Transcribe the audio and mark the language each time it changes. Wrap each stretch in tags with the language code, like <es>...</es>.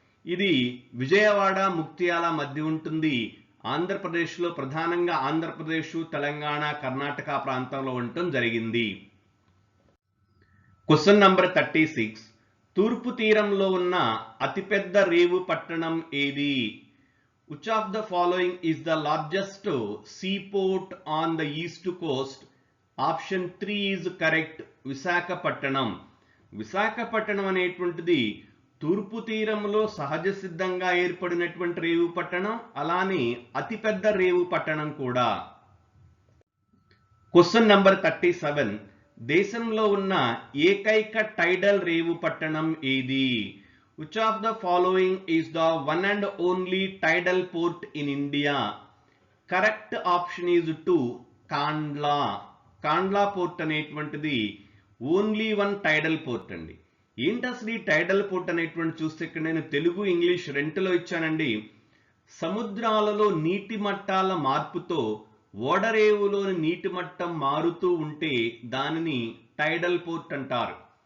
<te>ఇది విజయవాడ, ముక్తియాల మధ్య ఉంటుంది. ఆంధ్రప్రదేశ్లో ప్రధానంగా ఆంధ్రప్రదేశ్, తెలంగాణ, కర్ణాటక ప్రాంతంలో ఉండటం జరిగింది. Question number 36. తూర్పు తీరంలో ఉన్న అతిపెద్ద రేవు పట్టణం ఏది?</te> <en>Which of the following is the largest seaport on the east coast? Option 3 is correct. Visakhapatnam.</en> <te>Visakhapatnam అనేటువంటిది తూర్పు తీరంలో సహజ సిద్ధంగా ఏర్పడినటువంటి రేవు పట్టణం, అలానే అతిపెద్ద రేవు పట్టణం కూడా. Question number 37. దేశంలో ఉన్న ఏకైక టైడల్ రేవు పట్టణం ఏది?</te> <en>Which of the following is the one and only tidal port in India? Correct option is 2, Kandla. Kandla port అనేటువంటిది only one tidal port అండి.</en> <te>ఏంటి అసలు ఈ టైడల్ పోర్ట్ అనేటువంటి చూస్తే ఇక్కడ నేను తెలుగు ఇంగ్లీష్ రెండులో ఇచ్చానండి. సముద్రాలలో నీటి మట్టాల మార్పుతో ఓడరేవులోని నీటి మట్టం మారుతూ ఉంటే దానిని టైడల్ పోర్ట్ అంటారు.</te>